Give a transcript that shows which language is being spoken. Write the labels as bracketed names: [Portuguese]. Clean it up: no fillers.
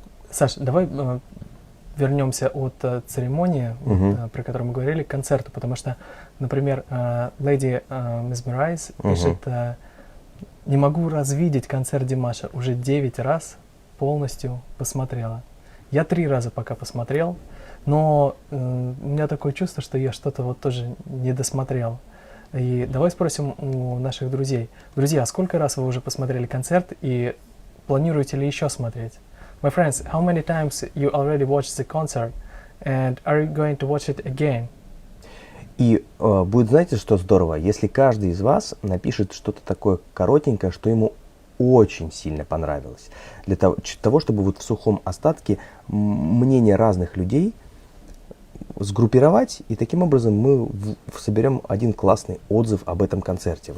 [Russian] Саш, давай вернемся от церемонии, про которую мы говорили, к концерту, потому что, например, Lady Mesmerize пишет, не могу развидеть концерт Димаша, уже 9 раз полностью посмотрела. Я 3 раза пока посмотрел, но у меня такое чувство, что я что-то вот тоже не досмотрел. И давай спросим у наших друзей. Друзья, сколько раз вы уже посмотрели концерт и планируете ли еще смотреть? [English] My friends, how many times you already watched the concert and are you going to watch it again? [Russian] И будет, знаете, что здорово, если каждый из вас напишет что-то такое коротенькое, что ему очень сильно понравилось. Для того, чтобы вот в сухом остатке мнения разных людей сгруппировать, и таким образом мы соберем один классный отзыв об этом концерте.